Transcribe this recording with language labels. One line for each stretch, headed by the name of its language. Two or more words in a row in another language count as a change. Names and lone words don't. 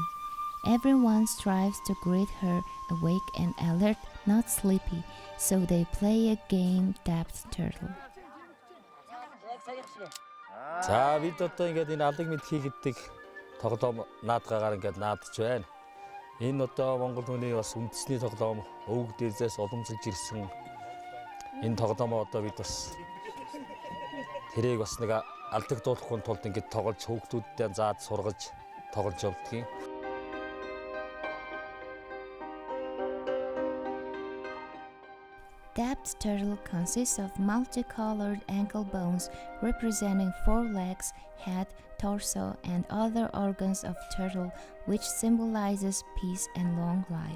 English: Everyone strives to greet her awake and alert, not sleepy, so they play a game tapped turtle.
Mongolian: За бид одоо ингээд энэ алаг мэдхий гэдэг тоглоом наадгаагаар ингээд наадж байна. Энэ одоо Монгол хүний бас үндэсний тоглоом өвөг дээрээс уламжилж ирсэн. Энэ тоглоомоо одоо бид бас тэрийг бас нэг алдагдуулахгүй тулд ингээд тоглож хүүхдүүдтэй заад сургаж тоглож явдгийг.
English: Dapped turtle consists of multicolored ankle bones representing 4 legs, head, torso, and other organs of turtle, which symbolizes peace and long life.